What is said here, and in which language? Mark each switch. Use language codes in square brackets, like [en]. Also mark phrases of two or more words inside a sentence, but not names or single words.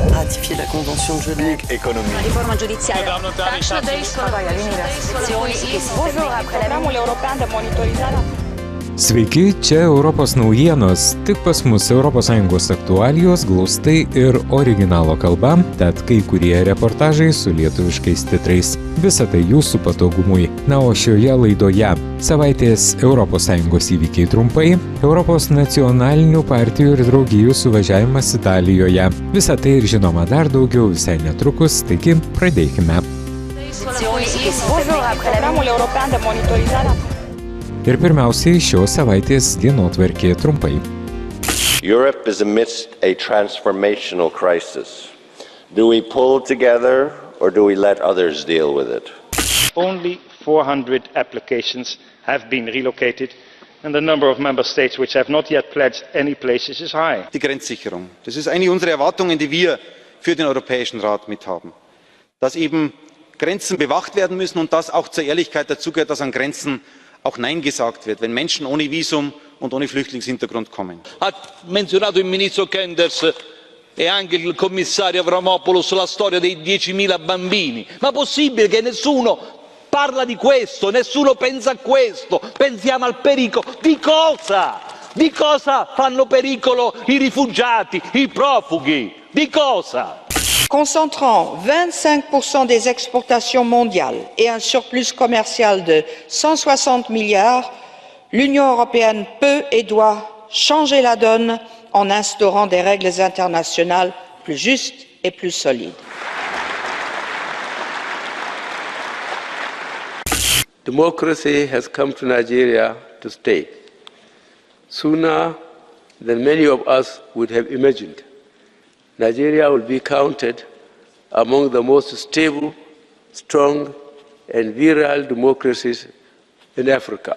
[fr] ratifier la Convention de Genève. Économie. La réforme judiciaire. Bonjour, après la européen de monitorizare. [lt] Sveiki, čia Europos naujienos. Tik pas mus ES aktualijos glaustai ir originalo kalba, tad kai kurie reportažai su lietuviškais titrais. Visa tai jūsų patogumui. Na, o šioje laidoje savaitės ES įvykiai trumpai, Europos nacionalinių partijų ir draugijų suvažiavimas Italijoje. Visa tai ir žinoma dar daugiau visai netrukus, taigi pradėkime. Bonjour, après la européen de monitorizare. Ir pirmiausiai šios savaitės dienotvarkė trumpai. [en] Europe is amidst a transformational crisis. Do we pull together or do we let others deal with it? Only 400 applications have been relocated and the number of member states which have not yet pledged any places is high. [de] Die Grenzsicherung. Das ist eine unserer Erwartungen, die wir für den Europäischen Rat mithaben. Dass eben Grenzen bewacht werden müssen und dass auch zur Ehrlichkeit dazugehört, dass an Grenzen auch Nein gesagt wird, wenn Menschen ohne Visum und ohne Flüchtlingshintergrund kommen. [it] Ha menzionato il ministro Kenders e anche il commissario Avramopoulos la storia dei 10.000 bambini. Ma possibile che nessuno parla di questo, nessuno pensa a questo? Pensiamo al pericolo. Di cosa? Di cosa fanno pericolo i rifugiati, i profughi? Di cosa? [fr] Concentrant 25% des exportations mondiales et un surplus commercial de 160 milliards, l'Union européenne peut et doit changer la donne en instaurant des règles internationales plus justes et plus solides. [en] Democracy has come to Nigeria to stay, sooner than many of us would have imagined. Nigeria will be counted among the most stable, strong, and virile democracies in Africa.